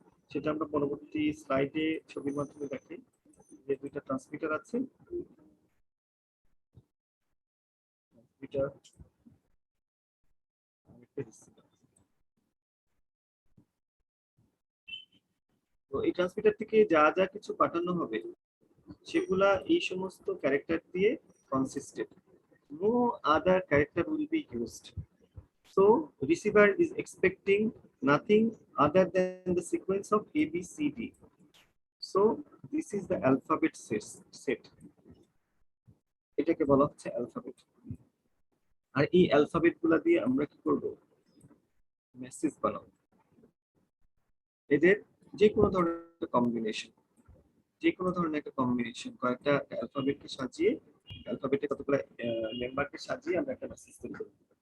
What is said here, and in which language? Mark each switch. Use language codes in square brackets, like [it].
[bn] সেটা আমরা পরবর্তী স্লাইডে ছবির মাধ্যমে দেখি। যে দুইটা ট্রান্সমিটার আছে, ট্রান্সমিটার আর একটা রিসিভার। তো এই ট্রান্সমিটার থেকে যা যা কিছু পাঠানো হবে সেগুলা এই সমস্ত ক্যারেক্টার দিয়ে কনসিস্টেড। [en] No other character will be used. So receiver is expecting nothing other than the sequence of A, B, C, D. So this is the alphabet set. [bn] এটাকে বলা হচ্ছে অ্যালফাবেট। আর এই অ্যালফাবেট গুলা দিয়ে আমরা কি করব? মেসেজ বানাবো। এদের যে কোনো ধরনের কম্বিনেশন, যে কোনো ধরনের একটা কম্বিনেশন, কয়েকটা অ্যালফাবেটকে সাজিয়ে, অ্যালফাবেটের কতগুলো মেম্বারকে সাজিয়ে আমরা একটা মেসেজ তৈরি করব।